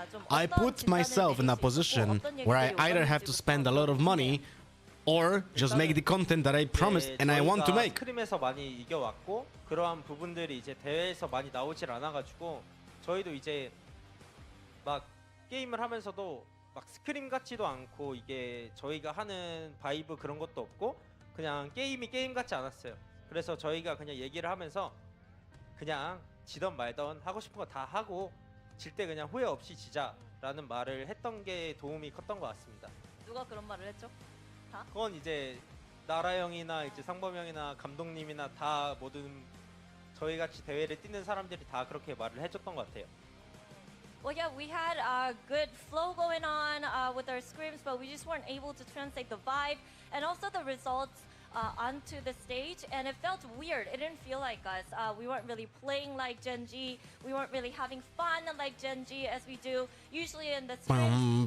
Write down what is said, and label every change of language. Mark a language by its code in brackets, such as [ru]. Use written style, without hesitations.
[en] I put myself in a position where I either have to spend a lot of money or just make the content that I promised and I want to make. [ko] 스크림에서 많이 이겨왔고 그러한 부분들이 이제 대회에서 많이 나오질 않아가지고 저희도 이제 막 게임을 하면서도 막 스크림 같지도 않고 이게 저희가 하는 바이브 그런 것도 없고 그냥 게임이 게임 같지 않았어요. 그래서 저희가 그냥 얘기를 하면서 그냥 지던 말던 하고 싶은 거 다 하고 질 때 그냥 후회 없이 지자라는 말을 했던 게 도움이 컸던 것 같습니다. 누가 그런 말을 했죠? 다? 그건 이제 나라 형이나 이제 상범 형이나 감독님이나 다 모든 저희 같이 대회를 뛰는 사람들이 다 그렇게 말을 해줬던 것 같아요. [en] Well, yeah, we had a good flow going on with our scrims, but we just weren't able to translate the vibe and also the results onto the stage, and it felt weird. It didn't feel like us. We weren't really playing like Gen.G. We weren't really having fun like Gen.G as we do usually in the scrims.